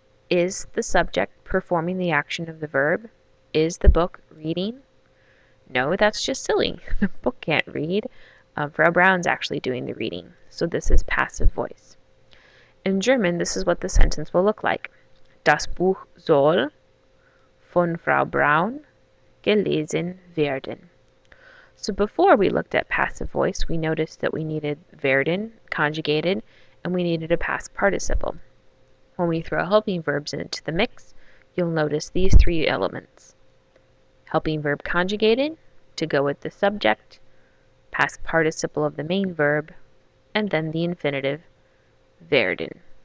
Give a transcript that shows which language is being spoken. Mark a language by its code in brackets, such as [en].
[en] Is the subject performing the action of the verb? Is the book reading? No, that's just silly. The book can't read. Frau Braun's actually doing the reading. So this is passive voice. In German, this is what the sentence will look like. [de] Das Buch soll von Frau Braun gelesen werden. [en] So before we looked at passive voice, we noticed that we needed werden, conjugated, and we needed a past participle. When we throw helping verbs into the mix, you'll notice these three elements. Helping verb conjugated, to go with the subject, past participle of the main verb, and then the infinitive, werden.